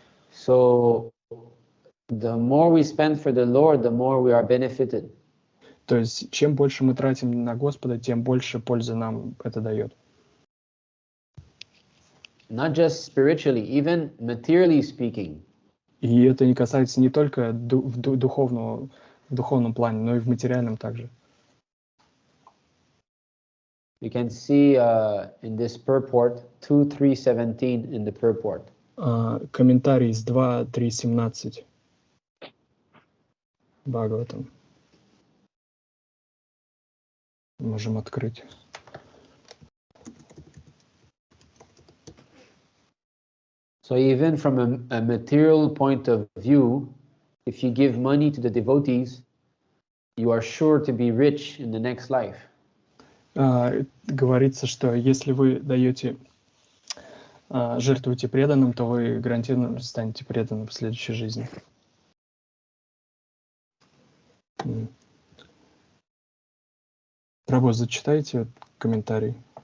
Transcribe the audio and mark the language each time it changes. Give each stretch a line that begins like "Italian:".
English: So the more we spend for the Lord, the more we are benefited.
Russian: То есть чем больше мы тратим на Господа, тем больше пользы нам это дает.
English: Not just spiritually, even materially speaking.
Russian: И это не касается не только в духовном плане, но и в материальном также.
English: You can see in this purport 2.3.17 in the purport.
Russian: Комментарий с 2.3.17 Бхагаватам. Можем открыть.
English: So even from a material point of view, if you give money to the devotees, you are sure to be rich in the next life.
Russian: Говорится, что если вы жертвуете преданным, то вы гарантированно станете преданным в следующей жизни. Прабhu, зачитайте комментарий.